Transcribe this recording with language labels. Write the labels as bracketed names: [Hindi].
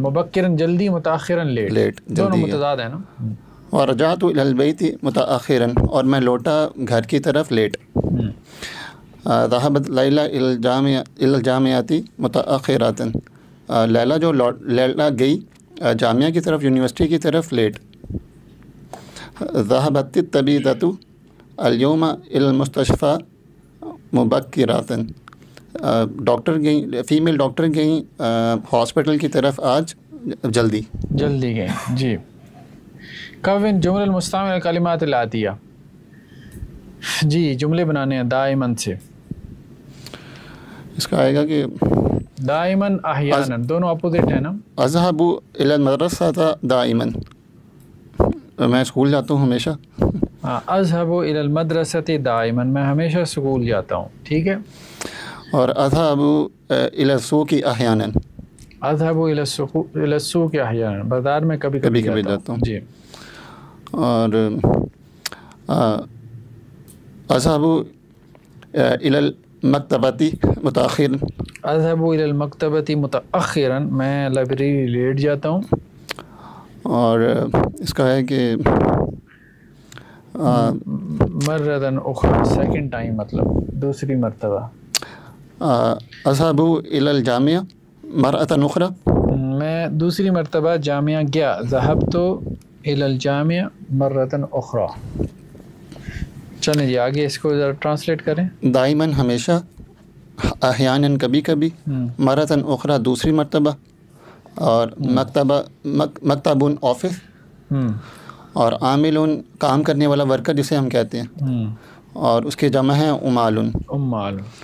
[Urdu] مبکرن جلدی، متأخرن لیٹ، دونوں متضاد ہیں نا. [Arabic] ورجعت إلى البيت متأخرا، [Urdu] اور میں لوٹا گھر کی طرف لیٹ. [Arabic] ذهبت ليلى إلى الجامعة متأخرة. [Urdu] لیلا گئی جامعہ کی طرف، یونیورسٹی کی طرف لیٹ. [Arabic] ذهبت الطبيبة اليوم إلى المستشفى مبكرة. [Urdu] ڈاکٹر گئیں، فیمیل ڈاکٹر گئیں ہاسپٹل کی طرف آج جلدی [Arabic] گئیں. جی. کون جمل المستعمل الکلمات الآتیہ. [Urdu] جی، جملے بنانے ہیں دائماً سے. اس کا آئے گا کہ دائماً احیاناً، دونوں اپوزٹ ہیں نا. [Arabic] اذهب الى المدرسة دائما، [Urdu] میں اسکول جاتا ہوں ہمیشہ. [Arabic] اذهب الى المدرسة دائما، [Urdu] میں ہمیشہ اسکول جاتا ہوں. ٹھیک ہے. [Arabic] اور اذهب الى السوق احیانا، اذهب الى السوق احیانا، [Urdu] بازار میں کبھی کبھی جاتا ہوں. جی. [Arabic] اور اذهب الى المکتبة متأخرا، اذهب الى المکتبة متأخرا، [Urdu] میں لائبریری لیٹ جاتا ہوں. اور اس کا ہے کہ مرتن اخرى، سیکنڈ ٹائم، مطلب دوسری مرتبہ. [Arabic] اذهب الى الجامعة مرة أخرى، [Urdu] میں دوسری مرتبہ جامعہ گیا. [Arabic] ذهبت الى الجامعة مرة اخرى. [Urdu] چلیں جی آگے اس کو ذرا ٹرانسلیٹ کریں. دائماً ہمیشہ، احیاناً کبھی کبھی، مرة أخرى دوسری مرتبہ، اور مکتب آفس، اور عامل کام کرنے والا ورکر جسے ہم کہتے ہیں، اور اس کے جمع ہیں امال.